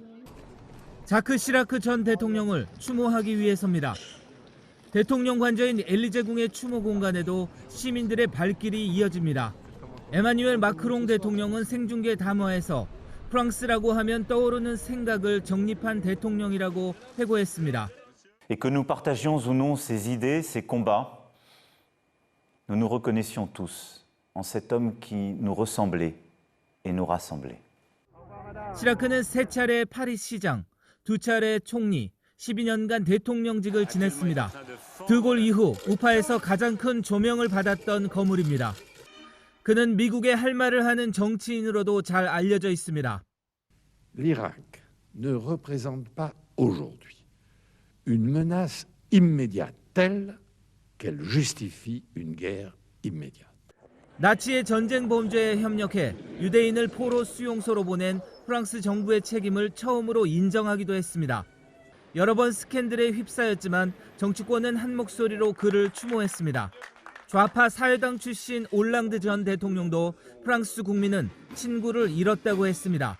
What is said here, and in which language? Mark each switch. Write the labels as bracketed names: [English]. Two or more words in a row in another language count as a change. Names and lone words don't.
[Korean] 자크 시라크 전 대통령을 추모하기 위해서입니다. 대통령 관저인 엘리제궁의 추모 공간에도 시민들의 발길이 이어집니다. 에마뉴엘 마크롱 대통령은 생중계 담화에서 프랑스라고 하면 떠오르는 생각을 정립한 대통령이라고 회고했습니다. [French] Et que nous partagions ou non ses idées, ses combats, nous nous reconnaissions tous en cet homme qui nous ressemblait et nous rassemblait. [Korean] 시라크는 3차례 파리 시장, 2차례 총리, 12년간 대통령직을 지냈습니다. 드골 이후 우파에서 가장 큰 조명을 받았던 거물입니다. 그는 미국의 할 말을 하는 정치인으로도 잘 알려져 있습니다. [French] L'Irak ne représente pas aujourd'hui une menace immédiate telle qu'elle justifie une guerre immédiate. [Korean] 나치의 전쟁 범죄에 협력해 유대인을 포로 수용소로 보낸 프랑스 정부의 책임을 처음으로 인정하기도 했습니다. 여러 번 스캔들에 휩싸였지만 정치권은 한 목소리로 그를 추모했습니다. 좌파 사회당 출신 올랑드 전 대통령도 프랑스 국민은 친구를 잃었다고 했습니다.